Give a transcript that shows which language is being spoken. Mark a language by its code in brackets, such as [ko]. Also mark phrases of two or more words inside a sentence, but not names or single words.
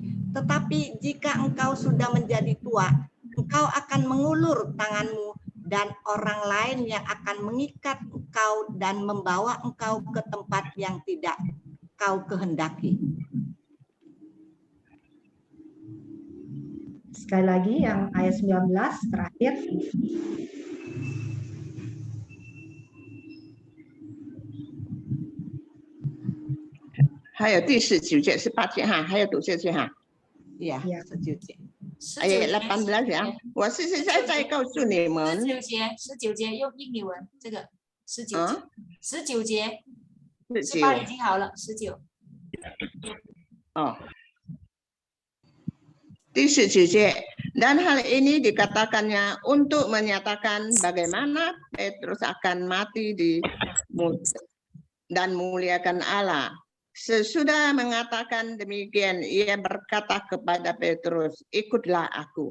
[id] Tetapi jika engkau sudah menjadi tua, engkau akan mengulur tanganmu dan orang lain yang akan mengikat engkau dan membawa engkau ke tempat yang tidak kau kehendaki." Sekali lagi yang ayat 19 terakhir. [zh] 还有第19节18节哈，还有读下去哈。 [id] Ya, Ya. [zh] 19 节. [id] Ayat 18 ya. [zh] 我是现在在告诉你们， 19节用印尼文，这个19节 19 18已经好了，19。 Oh. [id] Di 19 dan hal ini dikatakannya untuk menyatakan bagaimana Petrus akan mati dan muliakan Allah. Sesudah mengatakan demikian, ia berkata kepada Petrus, ikutlah aku.